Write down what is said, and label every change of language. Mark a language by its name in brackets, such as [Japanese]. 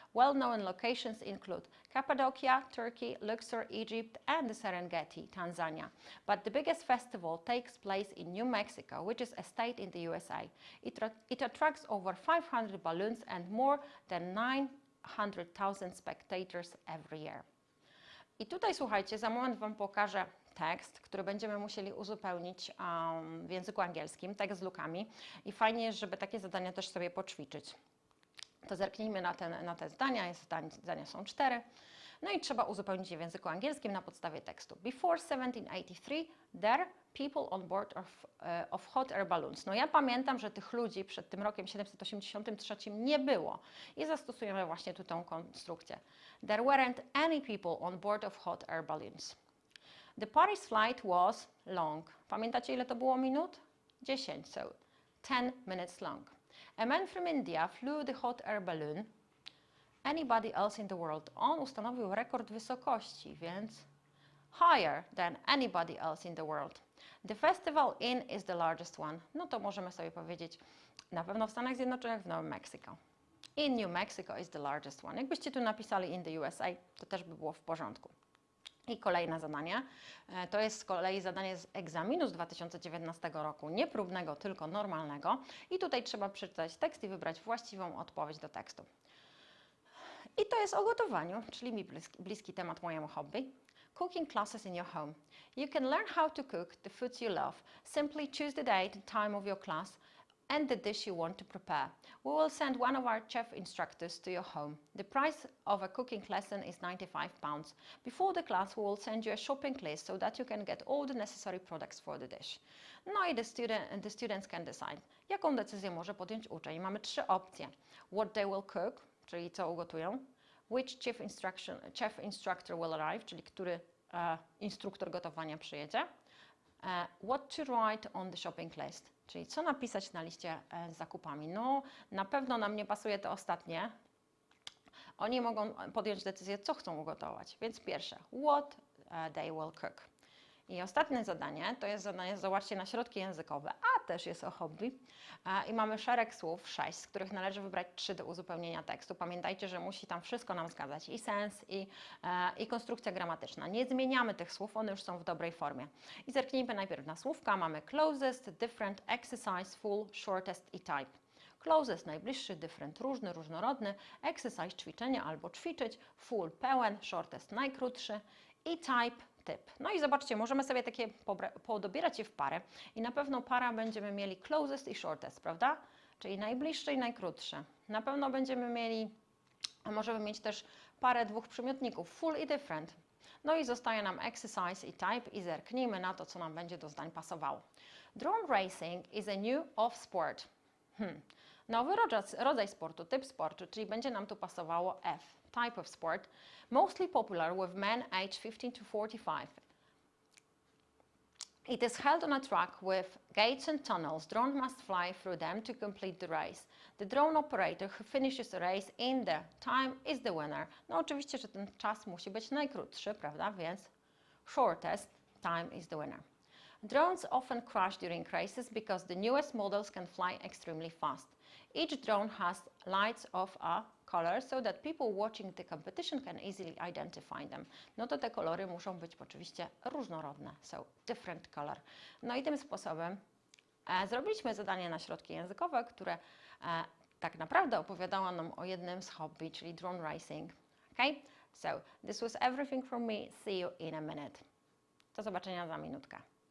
[English] Well-known locations include Cappadocia, Turkey, Luxor, Egypt, and the Serengeti, Tanzania. But the biggest festival takes place in New Mexico, which is a state in the USA. It attracts over 500 balloons and more than 900,000 spectators every year. [Polish] I tutaj, słuchajcie, za moment Wam pokażę tekst, który będziemy musieli uzupełnić w języku angielskim, tekst z lukami. I fajnie jest, żeby takie zadania też sobie poćwiczyć. To zerknijmy na te zdania. Zdania są 4. No i trzeba uzupełnić je w języku angielskim na podstawie tekstu. [English] Before 1783, there people on board of hot air balloons. [Polish] No ja pamiętam, że tych ludzi przed tym rokiem 783 nie było. I zastosujemy właśnie tu tą konstrukcję. [English] There weren't any people on board of hot air balloons. The Paris flight was long. [Polish] Pamiętacie, ile to było minut? [English] 10, so 10 minutes long. A man from India flew the hot air balloon. Anybody else in the world? [Polish] On ustanowił rekord wysokości, więc [English] higher than anybody else in the world. The festival is the largest one. [Polish] No to możemy sobie powiedzieć na pewno w Stanach Zjednoczonych, w Nowym Meksyku. [English] In New Mexico is the largest one. [Polish] Jakbyście tu napisali [English] in the USA, [Polish] to też by było w porządku. I kolejne zadanie, to jest z kolei zadanie z egzaminu z 2019 roku, nie próbnego, tylko normalnego. I tutaj trzeba przeczytać tekst i wybrać właściwą odpowiedź do tekstu. I to jest o gotowaniu, czyli mi bliski temat mojemu hobby. [English] Cooking classes in your home. You can learn how to cook the foods you love. Simply choose the date and time of your class and the dish you want to prepare. We will send one of our chef instructors to your home. The price of a cooking lesson is £95. Before the class, we will send you a shopping list so that you can get all the necessary products for the dish. [Polish] No i [English] the students can decide, [Polish] jaką decyzję może podjąć uczeń. Mamy 3 opcje. [English] What they will cook, [Polish] czyli co ugotują. [English] Which chef instructor will arrive, [Polish] czyli który instruktor gotowania przyjedzie. [English] What to write on the shopping list, [Polish] czyli co napisać na liście z zakupami. No, na pewno nam nie pasuje to ostatnie. Oni mogą podjąć decyzję, co chcą ugotować. Więc pierwsze, [English] what they will cook. [Polish] I ostatnie zadanie, to jest zadanie, zobaczcie, na środki językowe, a też jest o hobby. I mamy szereg słów, 6, z których należy wybrać 3 do uzupełnienia tekstu. Pamiętajcie, że musi tam wszystko nam zgadzać, i sens, i konstrukcja gramatyczna. Nie zmieniamy tych słów, one już są w dobrej formie. I zerknijmy najpierw na słówka. Mamy closest, different, exercise, full, shortest i type. Closest, najbliższy, different, różny, różnorodny, exercise, ćwiczenie albo ćwiczyć, full, pełen, shortest, najkrótszy i type, typ. No i zobaczcie, możemy sobie takie podobierać je w parę i na pewno para będziemy mieli closest i shortest, prawda? Czyli najbliższy i najkrótszy. Na pewno będziemy mieli, a możemy mieć też parę 2 przymiotników, full i different. No i zostaje nam exercise i type i zerknijmy na to, co nam będzie do zdań pasowało. [English] Drone racing is a new off-sport. [Polish] Nowy rodzaj sportu, typ sportu, czyli będzie nam tu pasowało F. [English] Type of sport, mostly popular with men aged 15 to 45. It is held on a track with gates and tunnels. Drone must fly through them to complete the race. The drone operator who finishes the race in the time is the winner. [Polish] No oczywiście, że ten czas musi być najkrótszy, prawda? [English] Więc shortest time is the winner. Drones often crash during races because the newest models can fly extremely fast. Each drone has lights of a color so that people watching the competition can easily identify them. [Polish] No to te kolory muszą być oczywiście różnorodne, [English] so different color. [Polish] No i tym sposobem zrobiliśmy zadanie na środki językowe, które tak naprawdę opowiadało nam o jednym z hobby, czyli drone racing. [English] Okay? So this was everything from me. See you in a minute. [Polish] Do zobaczenia za minutkę.